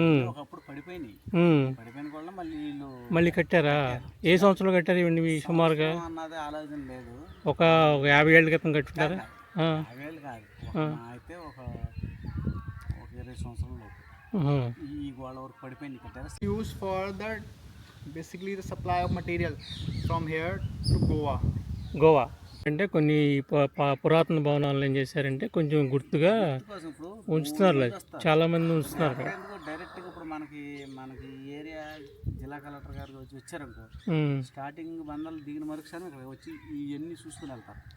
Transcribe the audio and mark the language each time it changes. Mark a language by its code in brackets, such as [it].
[te] ఒకప్పుడు పడిపోయినాయి కూడా మళ్ళీ కట్టారా? ఏ సంవత్సరంలో కట్టారు ఇవన్నీ సుమారుగా? ఆలోచన లేదు. ఒక 50 ఏళ్ళ క్రితం కట్టుకుంటారా? 50 ఏళ్ళు కాదు, అయితే ఒక 20 సంవత్సరాలు ఈ గోడ వరకు పడిపోయింది కట్టారు. [en] Used for the basically the supply of material from here to Goa [te] అంటే కొన్ని పురాతన భవనాలను ఏం చేశారంటే కొంచెం గుర్తుగా ఉంచుతున్నారు. చాలా మంది ఉంచుతున్నారు. డైరెక్ట్గా ఇప్పుడు మనకి ఏరియా జిల్లా కలెక్టర్ గారు వచ్చారనుకో, స్టార్టింగ్ బంధాలు దిగిన మరుక్షణం ఇక్కడ వచ్చి ఇవన్నీ చూసుకుని వెళ్తారు.